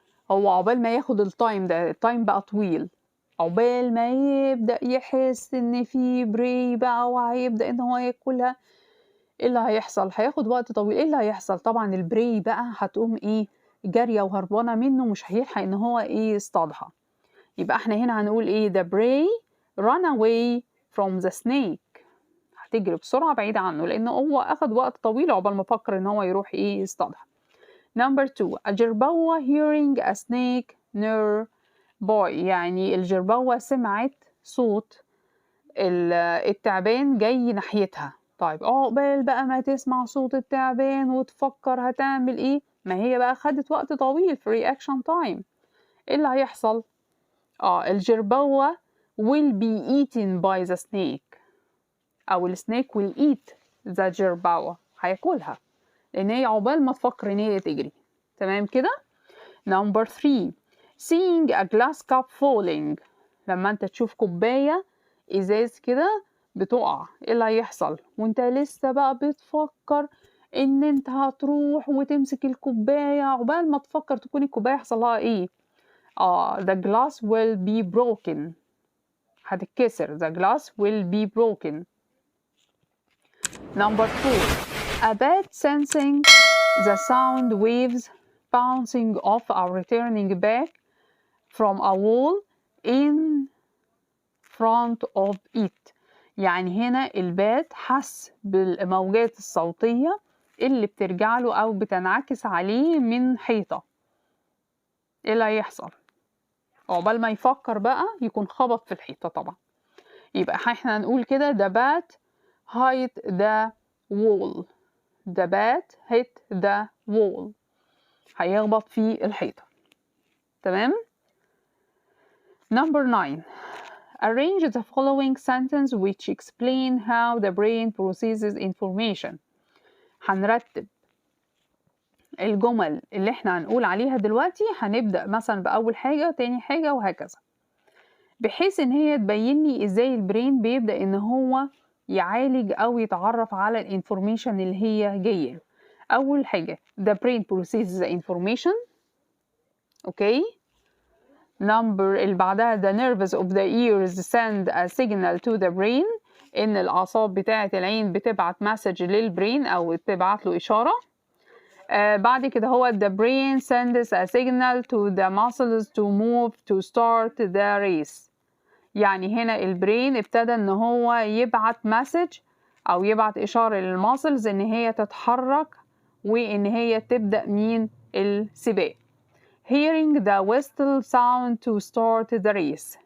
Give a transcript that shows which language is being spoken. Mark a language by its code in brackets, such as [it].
[ar] هو عقبال ما ياخد التايم ده، التايم بقى طويل، عقبال ما يبدأ يحس ان في بري بقى وهيبدأ ان هو ياكلها. ايه اللي هيحصل؟ هياخد وقت طويل. ايه اللي هيحصل؟ طبعا البري بقى هتقوم جارية وهربانة منه، مش هيلحق ان هو يصطادها. يبقى احنا هنا هنقول [en] the prey run away from the snake. [ar] هتجري بسرعة بعيد عنه، لانه هو اخد وقت طويل عقبال ما فكر ان هو يروح يصطادها. [en] Number 2 a jerboa hearing a snake near by. [ar] يعني الجربوة سمعت صوت التعبان جاي ناحيتها. طيب عقبال بقى ما تسمع صوت التعبان وتفكر هتعمل ايه، ما هي بقى خدت وقت طويل في reaction time. ايه اللي هيحصل؟ الجربوة [en] will be eaten by the snake، [ar] او السنيك [en] will eat the jerboa، [ar] هياكلها، لان هي عقبال ما تفكر ان هي تجري. تمام كده. [en] Number 3 seeing a glass cup falling. [ar] لما انت تشوف كوباية ازاز كده بتقع، ايه اللي هيحصل وانت لسه بقى بتفكر ان انت هتروح وتمسك الكوباية؟ عقبال ما تفكر تكون الكوباية يحصل لها ايه؟ [en] the glass will be broken. [ar] هتتكسر. [en] the glass will be broken. Number 4 a bat sensing the sound waves bouncing off or returning back from a wall in front of it. [ar] يعني هنا البات حس بالموجات الصوتية اللي بترجع له أو بتنعكس عليه من حيطة. إيه اللي هيحصل؟ عقبال ما يفكر بقى يكون خبط في الحيطة طبعا. يبقى احنا هنقول كده [en] the bat hit the wall. the bat hit the wall. [ar] هيخبط في الحيطة. تمام؟ [en] Number 9 arrange the following sentence which explain how the brain processes information. [ar] هنرتب الجمل اللي احنا هنقول عليها دلوقتي، هنبدأ مثلا بأول حاجة تاني حاجة وهكذا، بحيث ان هي تبين لي ازاي البرين بيبدأ ان هو يعالج او يتعرف على الانفورميشن اللي هي جايه له. اول حاجة [en] the brain processes the information. [ar] اوكي. [en] number [ar] اللي بعدها [en] the nerves of the ears send a signal to the brain. [ar] ان الاعصاب بتاعه العين بتبعت مسج للبرين او بتبعت له اشاره. بعد كده هو [en] the brain sends a signal to the muscles to move to start the race. [ar] يعني هنا البرين ابتدى ان هو يبعت مسج او يبعت اشاره للماسلز ان هي تتحرك وان هي تبدا السباق. [en] hearing the whistle sound to start the race.